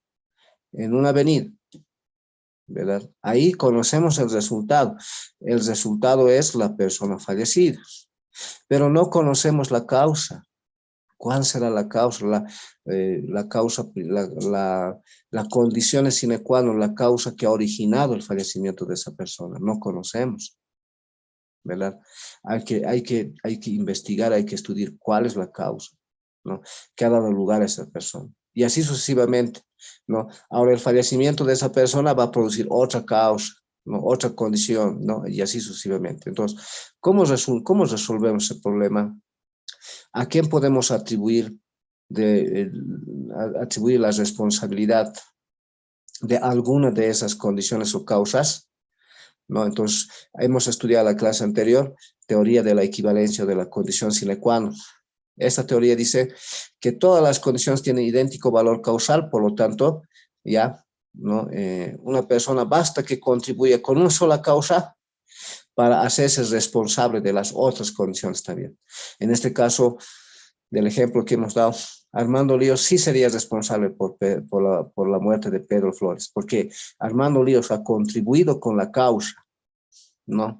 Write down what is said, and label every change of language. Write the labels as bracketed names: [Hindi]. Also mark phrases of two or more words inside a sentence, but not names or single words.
[Spanish] En una avenida, ¿verdad? Ahí conocemos el resultado. El resultado es la persona fallecida, pero no conocemos la causa. ¿Cuál será la causa? La condición [Latin] sine qua non, [Spanish] la causa que ha originado el fallecimiento de esa persona. No conocemos, ¿verdad? Hay que investigar, hay que estudiar cuál es la causa, ¿no? ¿Qué ha dado lugar a esa persona? Y así sucesivamente, ¿no? Ahora el fallecimiento de esa persona va a producir otra causa, ¿no? Otra condición, ¿no? Y así sucesivamente. Entonces, ¿cómo resolvemos ese problema? ¿A quién podemos atribuir la responsabilidad de alguna de esas condiciones o causas? ¿No? Entonces, hemos estudiado la clase anterior, teoría de la equivalencia o de la condición [Latin] sine qua non. [Spanish] Esta teoría dice que todas las condiciones tienen idéntico valor causal, por lo tanto, ya, ¿no? Una persona basta que contribuya con una sola causa para hacerse responsable de las otras condiciones también. En este caso, del ejemplo que hemos dado, Armando Líos sí sería responsable por la muerte de Pedro Flores, porque Armando Líos ha contribuido con la causa, ¿no?